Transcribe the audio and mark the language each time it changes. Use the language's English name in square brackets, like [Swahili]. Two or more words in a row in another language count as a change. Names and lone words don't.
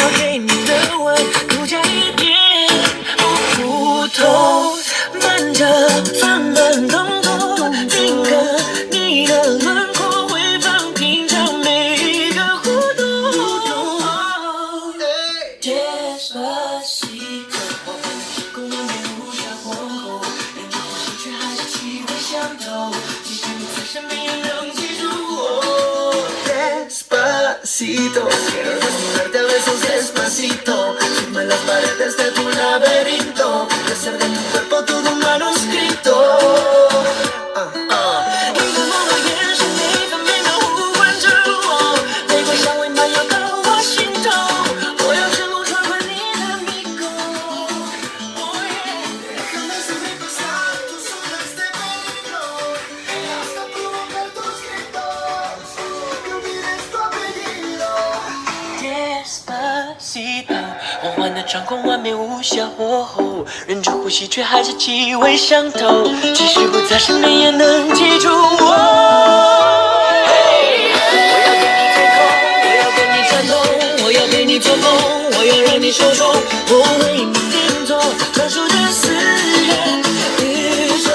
[Chinese] 给你的吻独家一点不普通，慢着放慢动作，定格你的轮廓，回放平常每一个互动。Despacito， 我换了成功，完美无瑕过后，忍住呼吸却还是气味相投，即使不在身边也能记住我。 [Spanish] Despacito, quiero desnudarte a besos despacito. Firma las paredes de tu laberinto y hacer de tu cuerpo todo un manuscrito. [Chinese] 你的默默眼神每分每秒呼唤着我，玫瑰香味漫游到我心头，我要成功闯过你的迷宫。 [English] Oh yeah， [Spanish] Déjame sobrepasar tus zonas de peligro hasta provocar tus gritos y que olvides tu apellido. Despacito， [Chinese] 梦幻的掌控，完美无瑕火候，忍住呼吸却还是气味相投，即使不在身边也能记住我。我要给你天空，我要跟你战斗，我要陪你做梦，我要让你受宠，我为你定做专属的私人宇宙。